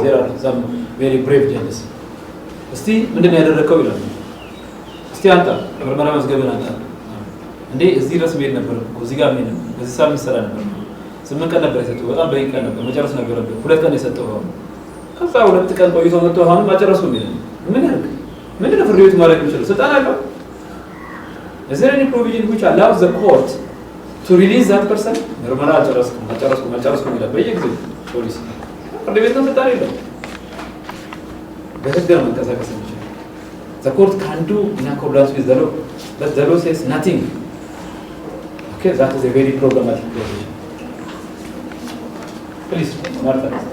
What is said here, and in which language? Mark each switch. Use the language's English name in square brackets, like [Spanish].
[English] There are some very brave judges. [Amharic] Still, ምንድነው ያደረከው ይላል እስቲ አንተ ምርመራ መስገብን አንተ እንዴ እዚህ ድረስ መሄድ ነበር እዚህ ጋር ምን እዚህ ሳምንት ሰራ ነበር 8 ቀን ነበር የሰጠው በጣም በይቀ ነበር መጨረስ ነበር 2 ቀን የሰጠው ከዛ 2 ቀን ቆይቶ መጥቶ አሁን ማጨረስኩም ይላል ምን ያርግ ምንድነው ፍርድ ቤቱ ማድረግ የሚችለው ስልጣን አለው [English] is there any provision which allows the court to release that person [Amharic] ምርመራ አጨረስኩም ይላል በየጊዜው ፖሊስ ፍርድ ቤት ነው ስልጣን የለው በህግ ነው መንቀሳቀስ የሚችለው [English] the court can do in accordance with the law but the law says nothing. Okay, that is a very problematic position. Please, Martha.